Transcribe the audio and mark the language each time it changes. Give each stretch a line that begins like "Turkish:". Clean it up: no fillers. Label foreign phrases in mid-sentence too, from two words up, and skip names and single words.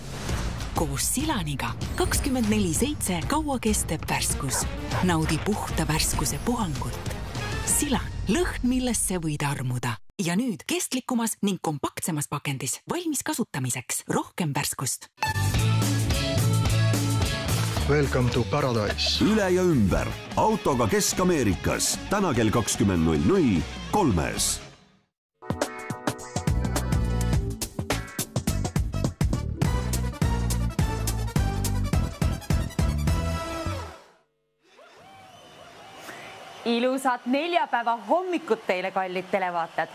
Estonian: Koos Silaniga 24/7 kaua kestev värskus. Naudi puhta värskuse puhangut. Silan, lõhn, millesse võid armuda. Ja nüüd kestlikumas ning kompaktsemas pakendis. Valmis kasutamiseks. Rohkem värskust.
English: Welcome to Paradise.
Estonian: Üle ja ümber. Autoga Kesk-Ameerikas. Täna kell 20.00 3. Ilusat neljapäeva hommikut teile, kallid televaatajad.